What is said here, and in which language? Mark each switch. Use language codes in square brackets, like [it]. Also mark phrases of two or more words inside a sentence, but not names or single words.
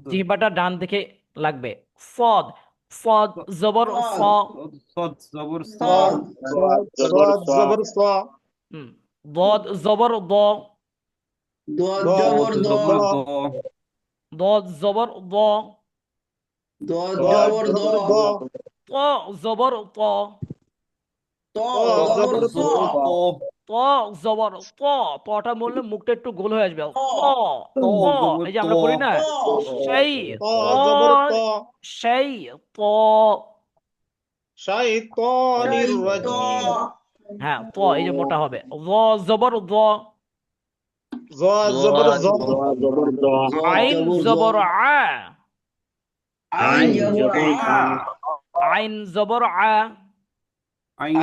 [bn] জিহ্বাটা ডান দিকে লাগবে। সদ, সদ জবর স। সদ জবর স, সদ জবর সদ সা, জবর স, হুম, দদ জবর দ, দদ দদ জবর দ, জবর দ, দদ জবর দ, দদ দদ জবর দ, জবর দ, ত জবর ত, ত ত জবর জবর ত, ত, ত জবর ত। তটা বললে মুখটা একটু গোল হয়ে আসবে। ত, ত, ত ত, জবর এই যে ত, আমরা পড়ি না, ত, সেই ত ত, জবর ত, সেই ত। শাইতানির ত, রাজিম, হ্যাঁ, ত এই যে মোটা হবে। জ জবর জ, জ জবর জ, জ জবর দ, জ আইন জবর জ, জবর আ, আইন আইন জবর জবর আ, আ, আইন জবর আ। আইন